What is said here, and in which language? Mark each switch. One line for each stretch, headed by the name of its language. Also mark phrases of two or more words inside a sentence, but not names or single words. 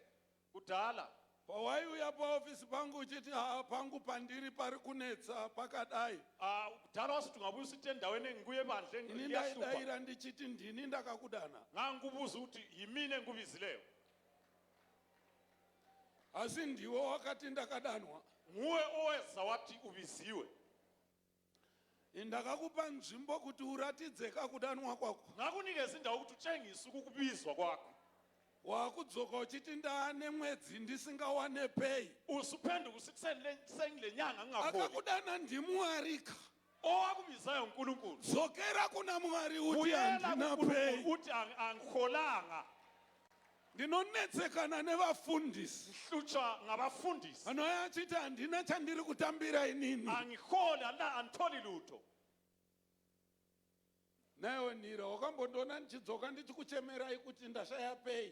North Ndebele: Kudala
Shona: pawaiuya paofisi pangu uchiti pangu pandiri pari kunetsa pakadai,
North Ndebele: kudala wasithi ungabuya usithi endaweni engikuye ebandleni ini iyahlupa.
Shona: ndaidaira ndichiti ndini ndakakudana.
North Ndebele: Ngangikubuza ukuthi yimini engikubizileyo.
Shona: Asi ndiwe wakati ndakadanwa.
North Ndebele: Nguwe oweza wathi ubiziwe.
Shona: Ndakakupa nzvimbo kuti uratidze kakudanwa kwako.
North Ndebele: Ngakunikeza indawo ukuthi utshengise ukubizwa kwakho.
Shona: Wakudzoka uchiti ndaane mwedzi ndisingawane pay.
North Ndebele: Usuphenduka usithi sengile nyanga ngingaholi.
Shona: Akakudana ndiMwarika.
North Ndebele: Owakubizayo uNkulunkulu.
Shona: Dzokera kuna Mwari uti
North Ndebele: Uyela
Shona: handina
North Ndebele: kuNkulunkulu
Shona: pay.
North Ndebele: uthi angiholanga.
Shona: Ndinonetsekana nevafundisi
North Ndebele: Hlutshwa ngabafundisi.
Shona: anoya achiti handina chandiri kutambira inini.
North Ndebele: Angiholi anditholi lutho.
Shona: Naiwe Nira, wakambondiona ndichidzoka ndichikuchemerai kuti ndashaya pay.